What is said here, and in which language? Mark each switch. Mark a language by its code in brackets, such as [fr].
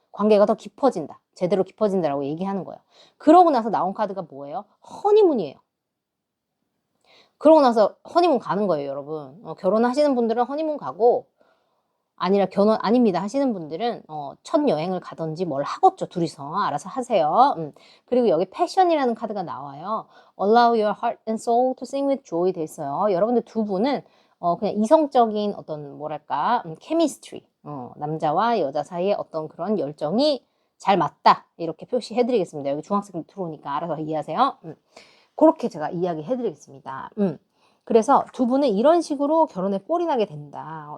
[ko] 관계가 더 깊어진다. 제대로 깊어진다라고 얘기하는 거예요. 그러고 나서 나온 카드가 뭐예요? 허니문이에요. 그러고 나서 허니문 가는 거예요, 여러분. 결혼하시는 분들은 허니문 가고 아니라 결혼 아닙니다 하시는 분들은 첫 여행을 가든지 뭘 하겠죠. 둘이서 알아서 하세요. 그리고 여기 패션이라는 카드가 나와요. [en] Allow your heart and soul to sing with joy [ko] 돼 있어요. 여러분들 두 분은 그냥 이성적인 어떤 뭐랄까 chemistry 남자와 여자 사이에 어떤 그런 열정이 잘 맞다 이렇게 표시해 드리겠습니다. 여기 중학생 들어오니까 알아서 이해하세요. 그렇게 제가 이야기 해 드리겠습니다. 그래서 두 분은 이런 식으로 결혼에 꼴이 나게 된다.